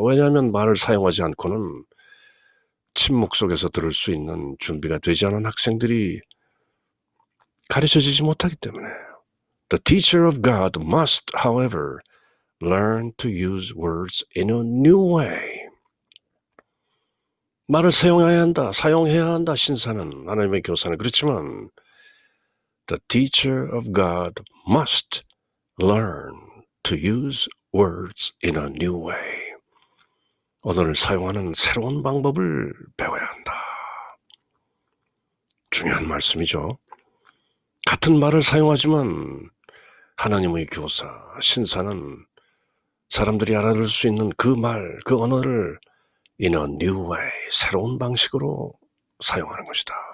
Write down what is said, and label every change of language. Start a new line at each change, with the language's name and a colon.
Korean: 왜냐하면 말을 사용하지 않고는 침묵 속에서 들을 수 있는 준비가 되지 않은 학생들이 가르쳐지지 못하기 때문에
English: The teacher of God must, however, learn to use words in a new way.
Korean: 말을 사용해야 한다, 신사는, 하나님의 교사는. 그렇지만
English: The teacher of God must learn to use words in a new way.
Korean: 언어를 사용하는 새로운 방법을 배워야 한다. 중요한 말씀이죠. 같은 말을 사용하지만 하나님의 교사, 신사는 사람들이 알아들을 수 있는 그 말, 그 언어를
English: in a new way,
Korean: 새로운 방식으로 사용하는 것이다.